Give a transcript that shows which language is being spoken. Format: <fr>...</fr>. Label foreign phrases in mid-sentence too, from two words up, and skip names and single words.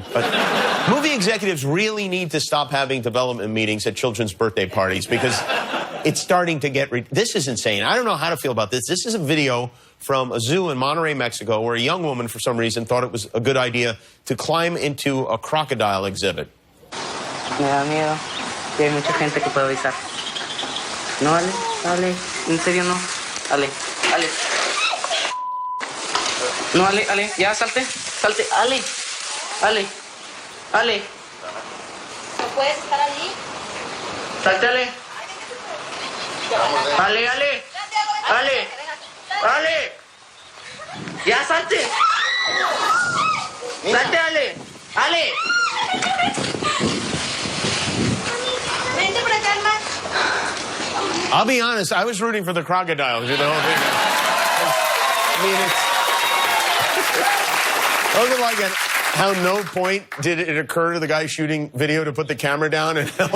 <en>But movie executives really need to stop having development meetings at children's birthday parties because it's starting to get... This is insane. I don't know how to feel about this. This is a video from a zoo in Monterrey, Mexico, where a young woman, for some reason, thought it was a good idea to climb into a crocodile exhibit.</en> <es>Me da miedo. Y hay mucha gente que puede avisar. No, Ale, Ale, en serio no. Ale, Ale. No, Ale, Ale, ya salte, salte, Ale, Ale, Ale. ¿No puedes estar allí? Salte, Ale. Ale, Ale, Ale, Ale. Ya salte. Salte, Ale, Ale.</es> <en>I'll be honest, I was rooting for the crocodiles, you know. I mean, it's like how no point did it occur to the guy shooting video to put the camera down and help.</en>